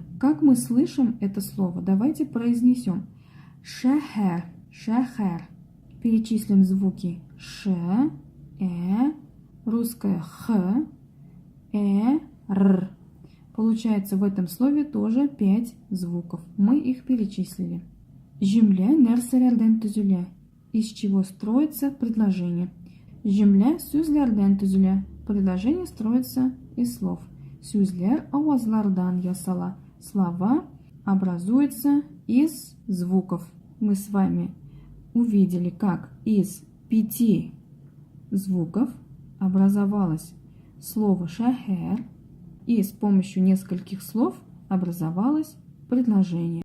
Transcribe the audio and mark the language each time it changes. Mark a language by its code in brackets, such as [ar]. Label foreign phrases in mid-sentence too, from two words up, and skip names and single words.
[ru] Как мы слышим это слово? Давайте произнесем. [tt] Шәһәр, шәһәр. [ru] Перечислим звуки. Ш, русское Х, Р. Получается, в этом слове тоже 5 звуков. Мы их перечислили. [tt] Җөмлә нәрсәләрдән төзелә? [ru] Из чего строится предложение? [tt] Җөмлә сүзләрдән төзелә. [ru] Предложение строится из слов. [tt] Сүзләр авазлардан ясала. [ru] Слова образуются из звуков. Мы с вами увидели, как из 5 звуков образовалось слово шәһәр, и с помощью нескольких слов образовалось предложение.